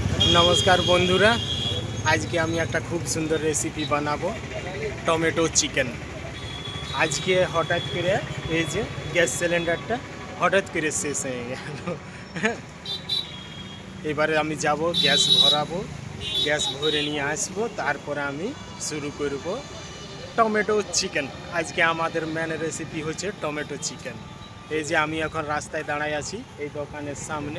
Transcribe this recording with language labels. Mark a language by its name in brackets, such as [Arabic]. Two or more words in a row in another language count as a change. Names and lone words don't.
[Bangla] নমস্কার বন্ধুরা আজ কে আমি এক খুব সুন্দর রেসিপি বানাবো [English] tomato chicken. [Bangla] আজ কে হঠাৎ করে এই যে গ্যাস সিলিন্ডারটা হঠাৎ করে শেষ হয়ে গেল। এবারে আমি যাব গ্যাস ভরাবো, গ্যাস ভরে নিয়ে আসবো, তারপরে আমি শুরু করব [English] tomato chicken. [Bangla] আজকে আমাদের [English] main recipe [Bangla] হচ্ছে [English] tomato chicken. [Bangla] এই যে আমি এখন রাস্তায় দাঁড়ায় আছি এই দোকানের সামনে।